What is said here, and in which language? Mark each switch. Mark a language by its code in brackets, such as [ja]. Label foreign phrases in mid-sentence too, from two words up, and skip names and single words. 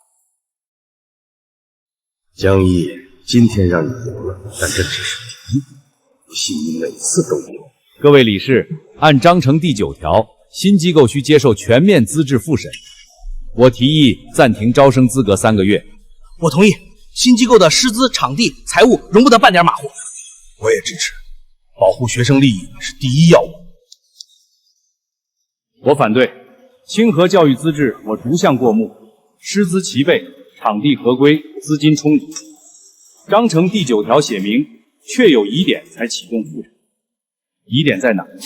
[zh] 江毅，今天讓你贏了，但這只是第一步，不信你每次都贏。各位理事，按章程第9條，新機構需接受全面資質複審。我提議暫停招生資格3個月。我同意，新機構的師資、場地、財務容不得半點馬虎。我也支持，保護學生利益是第一要務。我反对。清河教育资质我逐项过目，师资齐备，场地合规，资金充足。章程第9条写明，确有疑点才启动复审。疑点在哪？